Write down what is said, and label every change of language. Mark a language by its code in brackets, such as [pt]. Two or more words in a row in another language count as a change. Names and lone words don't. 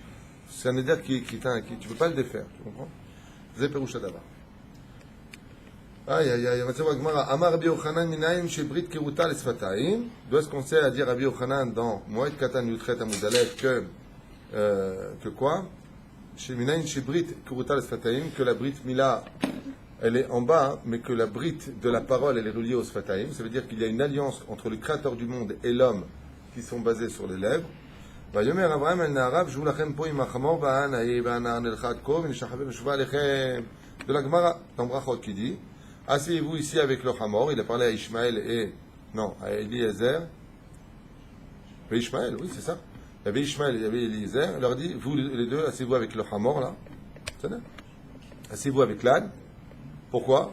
[fr] C'est un Neder qui tu ne peux pas le défaire. Tu comprends? C'est Peroucha d'abord. Aïe, aïe, aïe, [he] אמר רבי יוחנן מניין שברית כרותה לשפתיים. [fr] D'où est-ce qu'on sait à dire Rabbi Yochanan dans Moed Katan Yutret [he] עמוד א [fr] que quoi? [he] מניין שברית כרותה לשפתיים, [fr] que la [he] ברית מילה [fr] elle est en bas, mais que la brit de la parole elle est reliée au sfataim. Ça veut dire qu'il y a une alliance entre le Créateur du monde et l'homme qui sont basés sur les lèvres. [he] ויאמר אברהם אל נעריו, שבו לכם פה עם החמור והנאי והנער נלכה עד כה ונשחווה ונשובה עליכם. [fr] De la Gemara dans Brachot qui dit asseyez-vous ici avec le Hamor. Il a parlé à Ishmaël et non à Eliezer. Mais Ishmaël, oui c'est ça. Il y avait Ishmaël et il y avait Eliezer. Il leur dit vous les deux asseyez-vous avec le Hamor là. Asseyez-vous avec l'âne. Pourquoi?